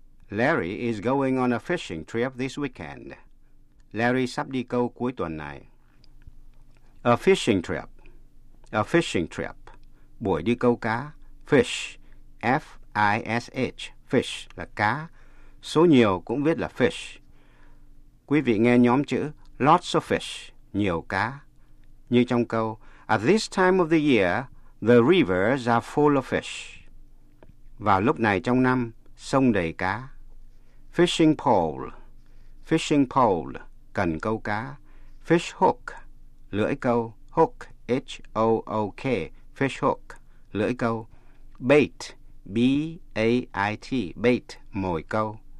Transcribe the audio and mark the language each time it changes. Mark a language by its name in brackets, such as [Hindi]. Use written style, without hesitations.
[English] Larry is going on a fishing trip this weekend. [Vietnamese] Larry sắp đi câu cuối tuần này. [English] A fishing trip. A fishing trip. [Vietnamese] Buổi đi câu cá. [English] Fish. [Vietnamese] F-I-S-H. Fish là cá. Số nhiều cũng viết là fish. Quý vị nghe nhóm chữ [English] lots of fish, [Vietnamese] nhiều cá. Như trong câu, [English] at this time of the year, the rivers are full of fish. [Vietnamese] Vào lúc này trong năm, sông đầy cá. [English] Fishing pole. Fishing pole, [Vietnamese] cần câu cá. [English] Fish hook, [Vietnamese] lưỡi câu. [English] Hook, H-O-O-K, fish hook, lưỡi câu. Bait, B-A-I-T, bait, [Vietnamese] mồi câu.